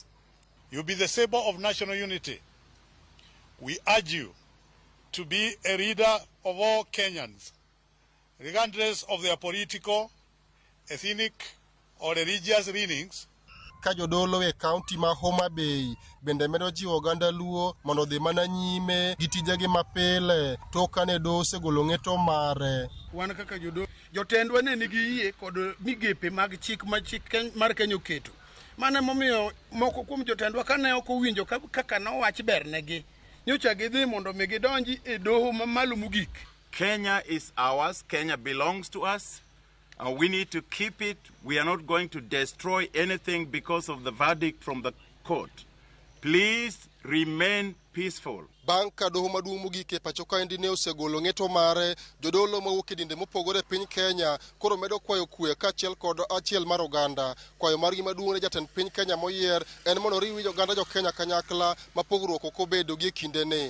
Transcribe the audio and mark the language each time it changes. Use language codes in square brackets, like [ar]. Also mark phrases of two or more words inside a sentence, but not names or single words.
[en] You be the saber of national unity. We urge you to be a leader of all Kenyans, regardless of their political, ethnic, or religious leanings. [luo] Ka jodolo e kaunti ma Homa Bay bende medo jiwo oganda Luo mondo dhi mana nyime gi tijegi mapile tok kane doho osegolo ng'eto mare. Wan kaka jodolo jotendwa ne nigi yie kod migepe mag chik mar Kenya oketo. Mane momiyo moko kuom jotendwa kane ok owinjo kaka nowach bernegi nyocha gidhi mondo mi gidonji e doho mamalo mogik. [en] Kenya is ours. Kenya belongs to us. We need to keep it. We are not going to destroy anything because of the verdict from the court. Please remain peaceful. [luo] Bang' ka doho maduong' mogik e pachoka endi ne osegolo ng'eto mare, jodolo mawuok e dinde mopogore piny Kenya koro medo kwayo kwe kaachiel kod achiel mar oganda. Kwayo margi maduong' ne jatend piny Kenya moyier en mondo oriw oganda jo Kenya kanyakla ma pogruok ok obedo gi kindene.